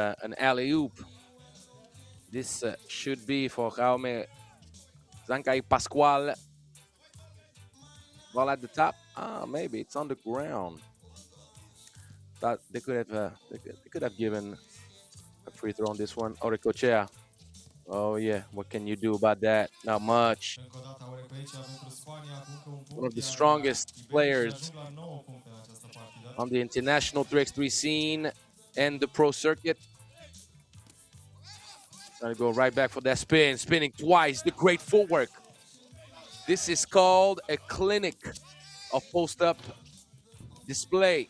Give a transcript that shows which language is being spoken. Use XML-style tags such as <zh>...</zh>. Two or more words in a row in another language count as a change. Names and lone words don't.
<en>an alley-oop, this should be for Jaume Zanca y Pascual. Ball at the top. Ah, maybe it's on the ground. Thought they could have they could have given a free throw on this one. Orecochea. Oh yeah, what can you do about that? Not much.</en> <ro>Încă o dată Aurec aici pentru Spania cu încă un</ro> <en>One</en> <ro>punct,</ro> <en>of the</en> <ro>iar</ro> <en>strongest</en> <ro>ibericii</ro> <en>players</en> <ro>ajung la 9 puncte în această partidă.</ro> <en>on the international 3x3 scene and the pro circuit. Trying to go right back for that spin, spinning twice. The great footwork. This is called a clinic of post-up display.</en>